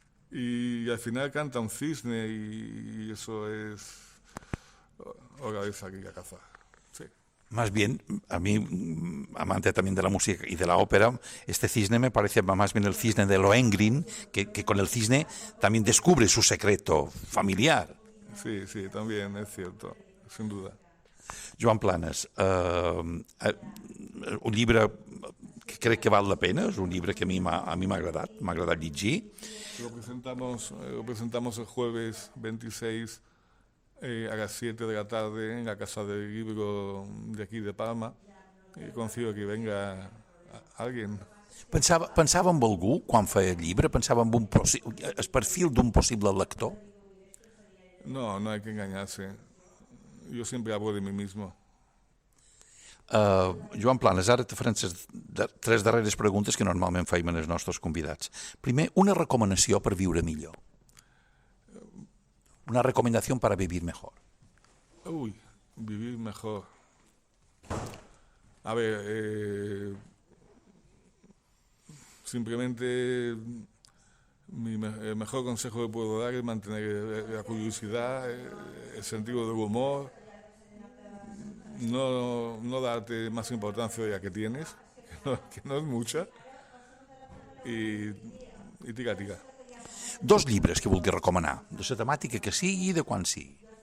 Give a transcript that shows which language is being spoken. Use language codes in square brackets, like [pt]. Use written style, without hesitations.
[es] Y al final canta un cisne y eso es hora de salir a cazar. Sí. Más bien, a mí, amante también de la música y de la ópera, este cisne me parece más bien el cisne de Lohengrin, que con el cisne también descubre su secreto familiar. Sí, sí, también es cierto, sin duda. [ca] Joan Planes, un llibre que crec que val la pena, és un llibre que a mi m'ha agradat llegir. [es] Lo presentamos el jueves 26 a las 7 de la tarde en la Casa del Libro de aquí de Palma y consigo que venga alguien. [ca] Pensava en algú quan feia el llibre? Pensava en el perfil d'un possible lector? [es] No, no hay que engañarse. Yo siempre hablo de mí mismo. [ca] Joan Planes, ara te farem les tres darreres preguntes que normalment feim als nostres convidats. Primer, una recomanació per viure millor. [es] Una recomendación para vivir mejor. Uy, vivir mejor. A ver, simplemente el mejor consejo que puedo dar es mantener la curiosidad, el sentido del humor, no darte más importancia de la que tienes, que no es mucha, y tira. [ca] Dos llibres que vulgui recomanar, de la temàtica que sigui i de quan sigui.